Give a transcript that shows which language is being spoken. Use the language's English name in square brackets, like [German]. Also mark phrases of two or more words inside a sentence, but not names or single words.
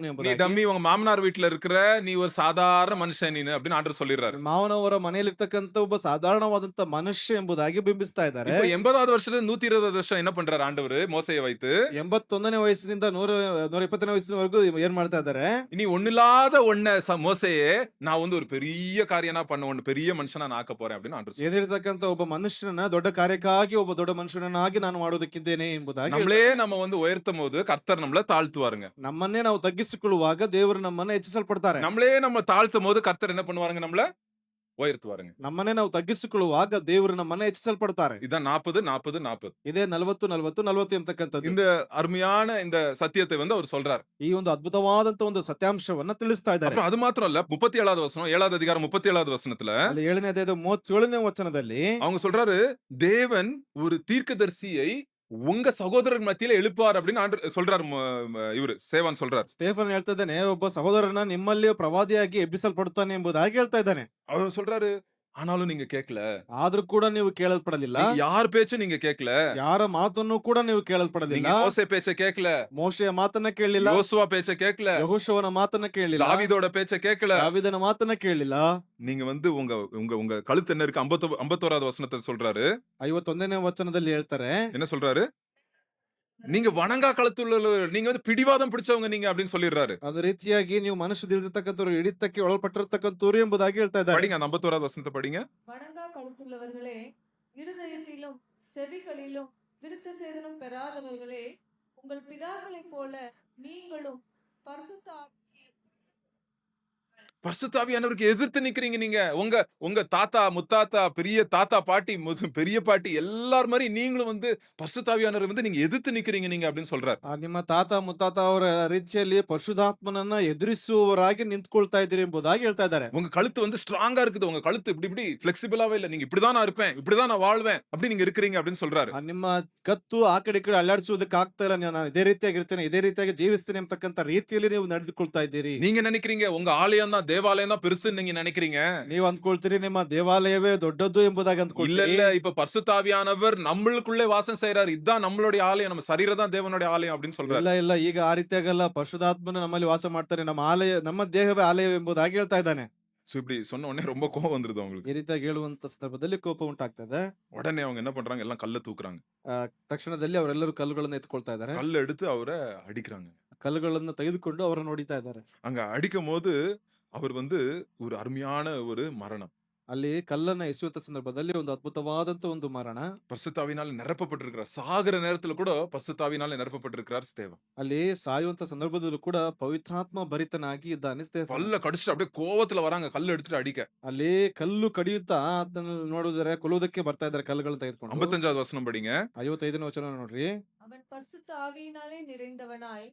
[Tamil] நீ [Kannada] ಎಂಬುದಾಗಿ, [Tamil] டம்மி, உங்க மாமனார் வீட்டுல இருக்கிற, நீ ஒரு சாதாரண மனுஷன் நீனு அப்படின்னு ஆண்டவர் சொல்லிடுறாரு. [Kannada] ಮಾವನವರ ಮನೆಯಲ್ಲಿರ್ತಕ್ಕಂಥ ಒಬ್ಬ ಸಾಧಾರಣವಾದಂತ ಮನುಷ್ಯ ಎಂಬುದಾಗಿ ಬಿಂಬಿಸ್ತಾ ಇದ್ದಾರೆ. [Tamil] இப்போ 80வது வருஷத்துல 120வது வருஷம் என்ன பண்றாரு ஆண்டவர் மோசேயை வைத்து? [Kannada] 81ನೇ ವಯಸ್ಸಿನಿಂದ 120ನೇ ವಯಸ್ಸಿನವರೆಗೂ ಏನ್ ಮಾಡ್ತಾ ಇದ್ದಾರೆ? [Tamil] நீ ஒண்ணில்லாத மோசேயே நான் வந்து ஒரு பெரிய காரியம் நான் பண்ண, ஒண்ணு பெரிய மனுஷனா நான் ஆக்க போறேன் அப்படின்னு ஆண்டவர் சொல்றாரு. [Kannada] ಏನಿರ್ತಕ್ಕಂಥ ಒಬ್ಬ ಮನುಷ್ಯನನ್ನ ದೊಡ್ಡ ಕಾರ್ಯಕ್ಕಾಗಿ ಒಬ್ಬ ದೊಡ್ಡ ಮನುಷ್ಯನನ್ನಾಗಿ ನಾನು ಮಾಡೋದಕ್ಕಿದ್ದೇನೆ ಎಂಬುದಾಗಿ [Tamil] நம்மளே நம்ம வந்து உயர்த்தும் போது கர்த்தர் நம்மள தாழ்த்துவாருங்க. [Kannada] ನಮ್ಮನ್ನೇ ನಾವು ತಗ್ಗಿಸಿಕೊಳ್ಳುವಾಗ ದೇವರು ನಮ್ಮನ್ನ ಹೆಚ್ಚಿಸಲ್ಪಡ್ತಾರೆ. [Tamil] நம்மளே நம்ம தாழ்த்தும் போது கர்த்தர் என்ன பண்ணுவாருங்க? நம்மள உயர்த்துவாருங்க. [Kannada] ನಮ್ಮನ್ನೇ ನಾವು ತಗ್ಗಿಸಿಕೊಳ್ಳುವಾಗ ದೇವರು ನಮ್ಮನ್ನ ಹೆಚ್ಚಿಸಲ್ಪಡ್ತಾರೆ. [Tamil] இதான் 40 40 40. [Kannada] ಇದೇ 40 40 40 ಎಂಬತಕ್ಕಂಥದ್ದು. [Tamil] இந்த அருமையான இந்த சத்தியத்தை வந்து அவர் சொல்றார். [Kannada] ಈ ಒಂದು ಅದ್ಭುತವಾದಂತ ಒಂದು ಸತ್ಯಾಂಶವನ್ನ ತಿಳಿಸ್ತಾ ಇದ್ದಾರೆ. [Tamil] அப்புறம் அது மாத்திரம் இல்ல, 37வது வசனம், 7வது அதிகாரம் 37வது வசனத்துல [Kannada] ಅಲ್ಲಿ 7ನೇ ಅಧ್ಯಾಯದ 37ನೇ ವಚನದಲ್ಲಿ [Tamil] அவங்க சொல்றாரு, தேவன் ஒரு தீர்க்கதரிசியை உங்க சகோதரர் மத்தியில எழுப்பார் அப்படின்னு சொல்றாரு. இவரு சேவான் சொல்றார். [Kannada] ಸ್ಟೇಫನ್ ಹೇಳ್ತಾ ಇದ್ದಾನೆ, ಒಬ್ಬ ಸಹೋದರನ ನಿಮ್ಮಲ್ಲಿ ಪ್ರವಾದಿಯಾಗಿ ಎಬ್ಬಿಸಲ್ಪಡುತ್ತಾನೆ ಎಂಬುದಾಗಿ ಹೇಳ್ತಾ ಇದ್ದಾನೆ. [Tamil] அவர் சொல்றாரு, ஆனாலும் நீங்க கேட்கல, [Kannada] ಆದ್ರೂ ಕೂಡ ನೀವು ಕೇಳಲ್ಪಡಲಿಲ್ಲ. [Tamil] யார் பேச்சும் நீங்க கேட்கல, [Kannada] ಯಾರ ಮಾತನ್ನು ಕೂಡ ನೀವು ಕೇಳಲ್ಪಡಲಿಲ್ಲ. [Tamil] நீங்க மோசே பேச்ச கேட்கல, [Kannada] ಮೋಶೆಯ ಮಾತನ್ನ ಕೇಳಲಿಲ್ಲ. [Tamil] யோசுவா பேச்ச கேட்கல, [Kannada] ಯೆಹೋಶುವನ ಮಾತನ್ನ ಕೇಳಲಿಲ್ಲ. [Tamil] தாவீதோட பேச்ச கேட்கல. [Kannada] ದಾವೀದನ ಮಾತನ್ನ ಕೇಳಲಿಲ್ಲ. [Tamil] நீங்க வந்து உங்க உங்க உங்க கழுத்து என்ன இருக்கு? 51வது வசனத்தை சொல்றாரு. [Kannada] 51ನೇ ವಚನದಲ್ಲಿ ಹೇಳ್ತಾರೆ, [Tamil] என்ன சொல்றாரு? நீங்க வணங்கா கழுத்துள்ள, நீங்க வந்து பிடிவாதம் பிடிச்சவங்க நீங்க அப்படின்னு சொல்லிடுறாரு. [Kannada] ಅದೇ ರೀತಿಯಾಗಿ ನೀವು ಮನುಷ್ಯರಿರ್ತಕ್ಕಂಥವ್ರು ಹಿಡಿತಕ್ಕೆ ಒಳಪಟ್ಟಿರ್ತಕ್ಕಂಥವ್ರು ಎಂಬುದಾಗಿ ಹೇಳ್ತಾ ಇದ್ದಾರೆ. [Tamil] படிங்க, அந்த 51வது வசனத்தை படிங்க. வணங்கா கழுத்துள்ளவர்களே, இருதயத்திலும் செவிகளிலும் விருத்த சேதனம் பெறாதவர்களே, உங்கள் பிதாக்களைப் போல நீங்களும் பரிசுத்த பரிசுத்தாவியானவருக்கு எதிர்த்து நிக்கிறீங்க நீங்க. உங்க உங்க தாத்தா, முத்தாத்தா, பெரிய தாத்தா, பாட்டி, பெரிய பாட்டி எல்லார் மாதிரி நீங்களும் வந்து பரிசுத்தாவியானவரை வந்து நீங்க எதிர்த்து நிக்கிறீங்க நீங்க அப்படின்னு சொல்றாரு. [Kannada] ನಿಮ್ಮ ತಾತ ಮುತ್ತಾತ ಅವರ ರೀತಿಯಲ್ಲಿ ಪರಿಶುದ್ಧಾತ್ಮನನ್ನ ಎದುರಿಸುವವರಾಗಿ ನಿಂತ್ಕೊಳ್ತಾ ಇದ್ದೀರಿ ಎಂಬುದಾಗಿ ಹೇಳ್ತಾ ಇದ್ದಾರೆ. [Tamil] உங்க கழுத்து வந்து ஸ்ட்ராங்கா இருக்குது, உங்க கழுத்து இப்படி இப்படி பிளெக்சிபிளாவே இல்ல, நீங்க இப்படிதான் நான் இருப்பேன், இப்படிதான் நான் வாழ்வேன் அப்படி நீங்க இருக்கிறீங்க அப்படின்னு சொல்றாரு. [Kannada] ನಿಮ್ಮ ಕತ್ತು ಆ ಕಡೆ ಈ ಕಡೆ ಅಲ್ಲಾಡಿಸುವುದಕ್ಕೆ ಆಗ್ತಾ ಇಲ್ಲ. ನಾನು ಇದೇ ರೀತಿಯಾಗಿ ಇರ್ತೇನೆ, ಇದೇ ರೀತಿಯಾಗಿ ಜೀವಿಸ್ತೇನೆ ಎಂಬತಕ್ಕಂತ ರೀತಿಯಲ್ಲಿ ನೀವು ನಡೆದುಕೊಳ್ತಾ ಇದ್ದೀರಿ. [Tamil] நீங்க நினைக்கிறீங்க உங்க ஆலயம் தான், தேவாலயம் தான் பெருசுன்னு நீங்க நினைக்கிறீங்க. [Kannada] ನೀವು ಅಂದ್ಕೊಳ್ತೀರಿ ನಿಮ್ಮ ದೇವಾಲಯವೇ ದೊಡ್ಡದು ಎಂಬುದಾಗಿ [Tamil] இல்ல [Kannada] ಅಂದ್ಕೊಳ್ತೀರಿ. [Tamil] இல்ல, இப்ப பரிசுத்தாவியானவர் நம்மளுக்குள்ளே வாசம் செய்யறாரு. இதுதான் நம்மளுடைய ஆலயம், நம்ம சரீரம் தான் தேவனுடைய ஆலயம் அப்படின்னு சொல்றாரு. [Kannada] ಇಲ್ಲ ಇಲ್ಲ, ಈಗ ಆ ರೀತಿಯಾಗಲ್ಲ. ಪರಿಶುದ್ಧಾತ್ಮನು ನಮ್ಮಲ್ಲಿ ವಾಸ ಮಾಡ್ತಾನೆ, ನಮ್ಮ ಆಲಯ, ನಮ್ಮ ದೇಹವೇ ಆಲಯ ಎಂಬುದಾಗಿ ಹೇಳ್ತಾ ಇದ್ದಾನೆ. [Tamil] சோ இப்படி சொன்ன உடனே ரொம்ப கோவம் வந்துருது [Kannada] ಈ [Tamil] அவங்களுக்கு. [Kannada] ರೀತಿಯಾಗಿ ಹೇಳುವಂತ ಸಂದರ್ಭದಲ್ಲಿ ಕೋಪ ಉಂಟಾಗ್ತದೆ. [Tamil] உடனே அவங்க என்ன பண்றாங்க? எல்லாம் கல்ல தூக்குறாங்க. [Kannada] ತಕ್ಷಣದಲ್ಲಿ ಅವರೆಲ್ಲರೂ ಕಲ್ಲುಗಳನ್ನು ಎತ್ಕೊಳ್ತಾ ಇದ್ದಾರೆ. [Tamil] கல்ல எடுத்து அவரை அடிக்கிறாங்க. [Kannada] ಕಲ್ಲುಗಳನ್ನು ತೆಗೆದುಕೊಂಡು ಅವರನ್ನು ಹೊಡಿತಾ ಇದ್ದಾರೆ. [Tamil] அங்க அடிக்கும் போது அவர் வந்து ஒரு அருமையான ஒரு மரணம். [Kannada] ಅಲ್ಲಿ ಕಲ್ಲನ್ನ ಎಸೆಯುವಂತ ಸಂದರ್ಭದಲ್ಲಿ ಒಂದು ಅದ್ಭುತವಾದಂತ ಒಂದು ಮರಣ. [Tamil] பரிசுத்தாவினால நிரப்பப்பட்டிருக்கிறார். சாகுற நேரத்துல கூட பரிசுத்தாவினால நிரப்பப்பட்டிருக்கிறார் ஸ்தேவன். [Kannada] ಅಲ್ಲಿ ಸಾಯುವಂತ ಸಂದರ್ಭದಲ್ಲೂ ಕೂಡ ಪವಿತ್ರಾತ್ಮ ಭರಿತನಾಗಿ ಇದ್ದಾನೆ ಸ್ಟೇಫನ್. [Tamil] பல்ல கடிச்சிட்டு அப்படியே கோவத்துல வராங்க கல்ல எடுத்துட்டு அடிக்க. [Kannada] ಅಲ್ಲಿ ಕಲ್ಲು ಕಡಿಯುತ್ತಾ ಅದನ್ನ ನೋಡಿದರೆ ಕೊಲ್ಲುವುದಕ್ಕೆ ಬರ್ತಾ ಇದ್ದಾರೆ ಕಲ್ಲುಗಳನ್ನು ತೆಗೆದುಕೊಂಡು. [Tamil] 55வது வசனம் படிங்க. [Kannada] 55ನೇ ವಚನ ನೋಡ್ರಿ. [Tamil] அவன் பரிசுத்த ஆவியினாலே நிறைந்தவனாய்